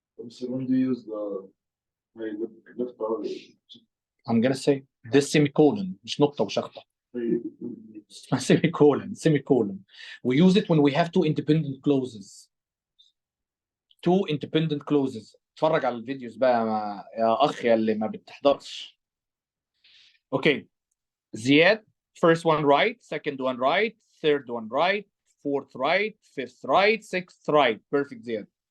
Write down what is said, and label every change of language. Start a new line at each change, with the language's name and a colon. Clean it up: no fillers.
English: So when do you use the lift I'm gonna say this semicolon
Arabic: مش نقطة وشخطة.
English: اسمها semicolon. We use it when we have two independent clauses. Two independent clauses.
Arabic: اتفرج على الفيديوز بقى يا أخ يا اللي ما بتحضرش.
English: Okay. Ziad, first one right, second one right, third one right, fourth right, fifth right, sixth right. Perfect, Ziad.